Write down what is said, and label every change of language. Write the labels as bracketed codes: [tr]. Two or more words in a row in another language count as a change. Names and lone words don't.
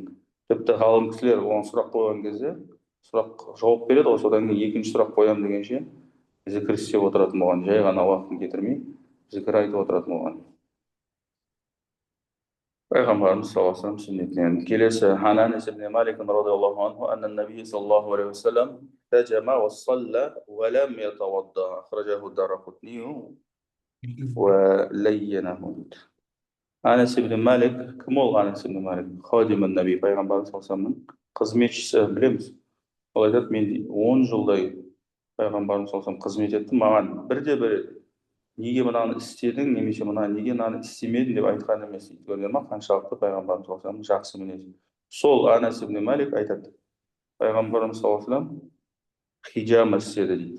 [kk] Тіпті ғалым кісілер оған сұрақ қойған кезде, сұрақ жауап береді, содан кейін екінші сұрақ қоямын дегенше зікір істеп отыратын болған, жай ғана уақытын кетірмей, зікір айтып отыратын болған. Пайғамбарымыз [ar] صلى الله عليه وسلم [kk] сүннетінен. Келесі, [ar] عن أنس بن مالك رضي الله عنه أن النبي صلى الله عليه وسلم احتجم وصلى ولم يتوضأ أخرجه الدارقطني ولينه. [kk] Анас ибн Малик, кім ол Анас ибн Малик? [ar] خادم النبي, [kk] пайғамбарымыз [ar] صلى الله عليه وسلم [kk] қызметшісі, білеміз. Ол айтады, мен 10 жылдай пайғамбарымыз [ar] صلى الله عليه [kk] қызмет еттім, маған бірде-бір неге мынаны істедің, немесе неге мынаны істемедің деп айтқан емес дейді. Көрдіңдер ма, қаншалықты пайғамбарымыз [ar] صلى الله عليه [kk] жақсы мінез. Сол Анас ибн Малик айтады, пайғамбарымыз [ar] صلى الله عليه [kk] хиджама істеді дейді.